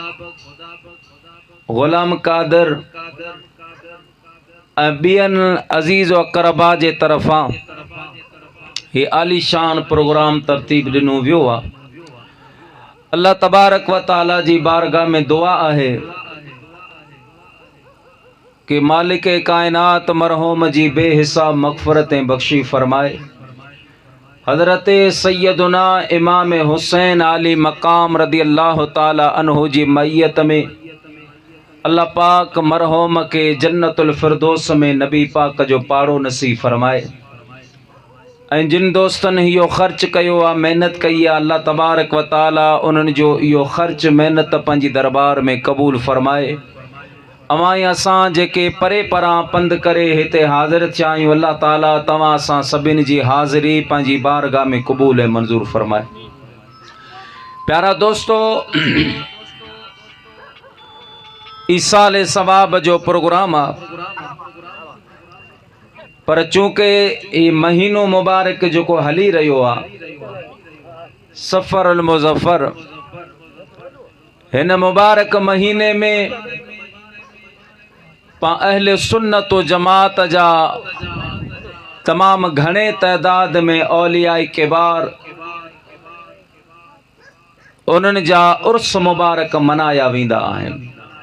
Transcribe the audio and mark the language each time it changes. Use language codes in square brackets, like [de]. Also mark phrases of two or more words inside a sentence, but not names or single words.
[sd] गुलाम कादर ऐं ॿियनि अज़ीज़ व अक़रबा जे तरफ़ां ही आलीशान प्रोग्राम तरतीब ॾिनो वियो आहे। अल्लाह तबारक व ताला जी बारगाह में दुआ आहे कि मालिक कायनात मरहूम जी बेहिसाब मग़फ़िरतें बख्शी फरमाए। हज़रत सैयदुना इमाम हुसैन आली मकाम [ar] رضي الله تعالى عنه [sd] जी मैयत में अल्लाह पाक मरहूम के जन्नतुल फिरदौस में नबी पाक जो पारो नसीब फरमाए। ऐं जिन दोस्तनि इहो ख़र्च कयो आहे, महिनत कई आहे, अल्लाह तबारक व ताला उन्हनि जो इहो ख़र्च महिनत पंहिंजी दरबार में क़बूल फरमाए। अवां असां जेके परे परां पंध करे हिते हाज़िर थिया आहियूं, अल्लाह ताला तव्हां असां सभिनी जी हाज़िरी पंहिंजी बारगाह में क़बूल ऐं मंज़ूर फरमाए। प्यारा दोस्तो, ईसाले सवाब जो प्रोग्राम आहे, पर चूंकि ये महीनो मुबारक जो हली रहियो आहे, सफ़र अल मुज़फ़र, हिन मुबारक महीने में अहले सुन्नत व जमात जा तमाम घणे तइदाद में औलियाए किबार उन्हनि जा उर्स मुबारक मनाया वेंदा आहिनि।